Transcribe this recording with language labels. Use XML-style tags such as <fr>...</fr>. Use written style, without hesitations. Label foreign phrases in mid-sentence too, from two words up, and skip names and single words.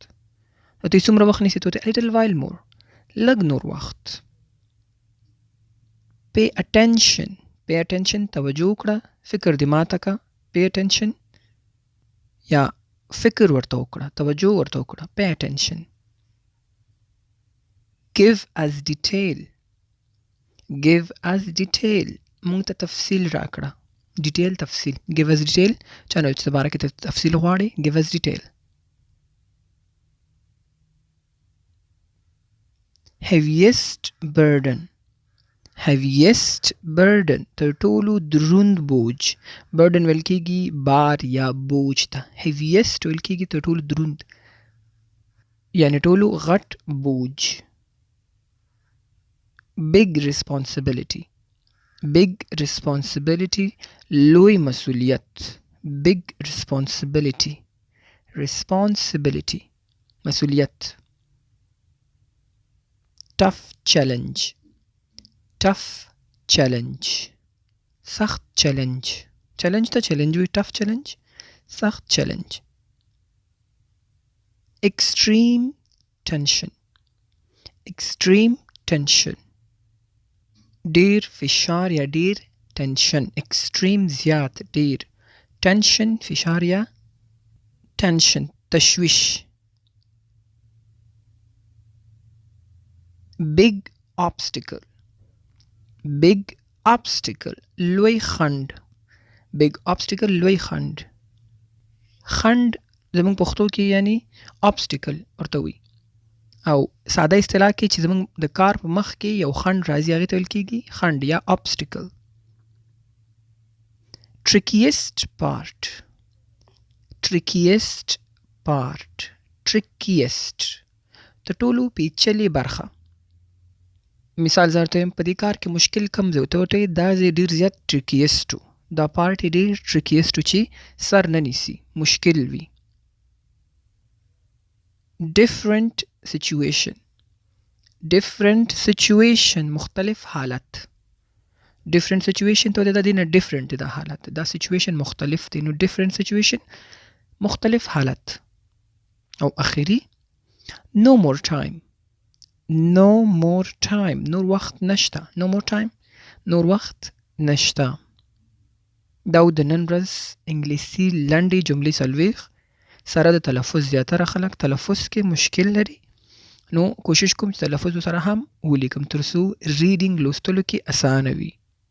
<ps>ته څومره وخت نیسي ته</ps> <en>a little while more</en> <ps>لږ نور وخت.</ps> <en>pay attention. pay attention</en> <ps>توجه وکړه. فکر دې ماته که</ps> <en>pay attention</en> <ps>یا فکر ورته وکړه توجه ورته وکړه</ps> <en>pay attention. give us detail. give us detail</en> <ps>مونږ ته تفصیل راکړه. detail تفصیل.</ps> <en>give us detail</en> <ps>چا نه چې د باره کې تفصیل غواړي</ps> <en>give us detail. heaviest burden. heaviest burden</en> <ps>تر ټولو دروند بوج. burden ویل کېږي بار یا بوج ته. heaviest ویل کېږي تر ټولو دروند یعنی ټولو غټ بوج.</ps> <en>big responsibility. big responsibility</en> <ps>لوی مسؤلیت.</ps> <en>big responsibility. responsibility مسؤلیت. tough challenge. tough challenge سخت challenge. challenge ته challenge وي tough challenge سخت challenge. extreme tension. extreme tension</en> <ps>ډیر فشار یا ډیر tension. extreme زیات ډیر. tension فشار یا tension تشویش.</ps> <en>big obstacle. big obstacle</en> <ps>لوی خنډ.</ps> <en>big obstacle</en> <ps>لوی خنډ. خنډ زمونږ پښتو کې یعنی obstacle ورته وي او ساده اصطلاح کې چې زمونږ د کار په مخ کې یو خنډ راځي هغې ته ویل کېږي خنډ یا obstacle.</ps> <en>trickiest part. trickiest part trickiest</en> <ps>تر ټولو پیچلې برخه. مثال زه درته وایم په دې کار کې مشکل کم ځای ته ورته دا ځای ډېر زیات trickiest و. دا پارټ یې ډېر trickiest و چې سر نه نیسي مشکل وي.</ps> <en>different situation. different situation</en> <ps>مختلف حالت.</ps> <en>different situation</en> <ps>ته د دې نه ډیفرنٹ دا حالت دا سچویشن مختلف دی نو</ps> <en>different situation</en> <ps>مختلف حالت او اخیری</ps> <en>no more time</en> <ps>نور وخت نشته</ps> <en>no more time</en> <ps>نور وخت نشته دا د نن ورځ انګلیسي لنډې جملې څلوېښت سره د تلفظ زیاتره خلک تلفظ کې مشکل لري نو کوشش کوم چې تلفظ سره هم ولیکم ترڅو ریډینګ لوستلو کې اسانه وي</ps>